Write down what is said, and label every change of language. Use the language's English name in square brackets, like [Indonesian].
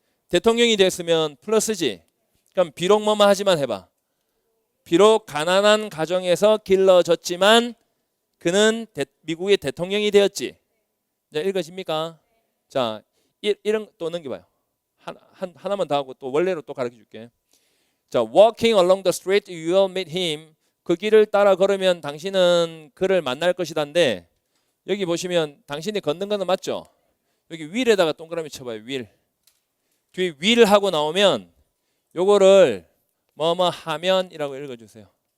[Korean] 대통령이 됐으면 플러스지. 그럼 비록 뭐뭐 하지만 해봐. 비록 가난한 가정에서 길러졌지만 그는 미국의 대통령이 되었지. 자, 읽어집니까? 자, 이런 또 넘겨봐요. 하나만 더 하고 또 원래로 또 가르쳐 줄게. [English] 자, walking along the street you will meet him. [Korean] 그 길을 따라 걸으면 당신은 그를 만날 것이다인데 여기 보시면 당신이 걷는 거는 맞죠? 여기 will에다가 동그라미 쳐봐요. will. 뒤에 will 하고 나오면 요거를 뭐뭐 하면이라고 읽어주세요.